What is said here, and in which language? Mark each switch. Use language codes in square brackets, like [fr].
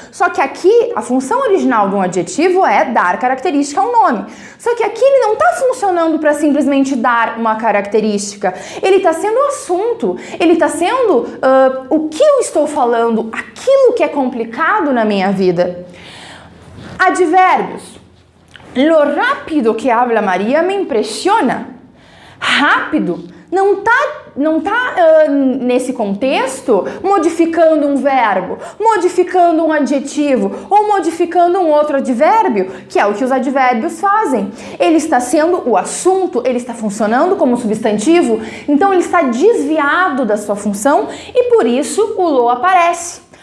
[pt] Só que aqui, a função original de um adjetivo é dar característica ao nome. Só que aqui ele não está funcionando para simplesmente dar uma característica. Ele está sendo assunto. Ele está sendo o que eu estou falando, aquilo que é complicado na minha vida. Advérbios. [es] Lo rápido que habla Maria me impressiona. [pt] Rápido não tá nesse contexto modificando um verbo, modificando um adjetivo ou modificando um outro advérbio, que é o que os advérbios fazem. Ele está sendo o assunto, ele está funcionando como substantivo, então ele está desviado da sua função e por isso o lo aparece.